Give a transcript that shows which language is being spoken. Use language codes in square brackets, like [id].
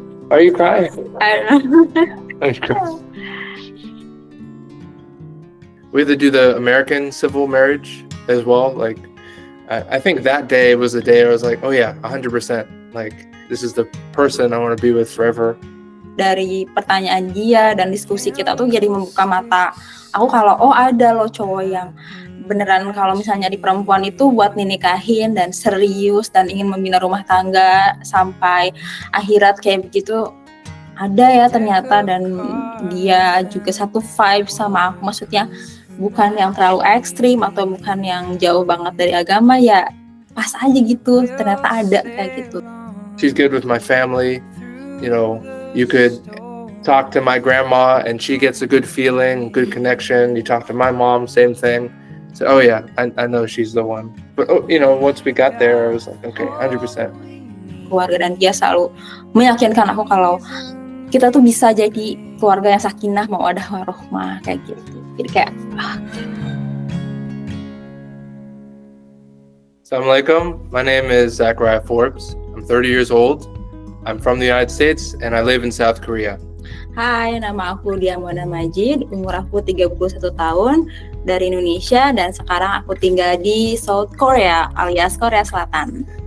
[en] Are you crying? I don't know. We had to do the American civil marriage as well. Like, I think that day was the day I was like, oh yeah, 100%. Like, this is the person I want to be with forever. [id] Dari pertanyaan dia dan diskusi kita tuh jadi membuka mata aku kalau ada loh cowok yang beneran kalau misalnya di perempuan itu buat dinikahin dan serius dan ingin membina rumah tangga sampai akhirat kayak begitu ada ya ternyata, dan dia juga satu vibe sama aku, maksudnya bukan yang terlalu ekstrim atau bukan yang jauh banget dari agama, ya pas aja gitu, ternyata ada kayak gitu. [en] She's good with my family, you know, you could talk to my grandma and she gets a good feeling, good connection. You talk to my mom, same thing. So, oh yeah, I know she's the one. But, you know, once we got there, I was like, okay, 100%. [id] Keluarga dan dia selalu meyakinkan aku kalau kita tuh bisa jadi keluarga yang sakinah, mawaddah warahmah, kayak gitu. Jadi kayak [en] Assalamualaikum, my name is Zack Forbes. I'm 30 years old. I'm from the United States and I live in South Korea. [id] Hai, nama aku Diamonda Majid, umur aku 31 tahun, dari Indonesia, dan sekarang aku tinggal di South Korea alias Korea Selatan.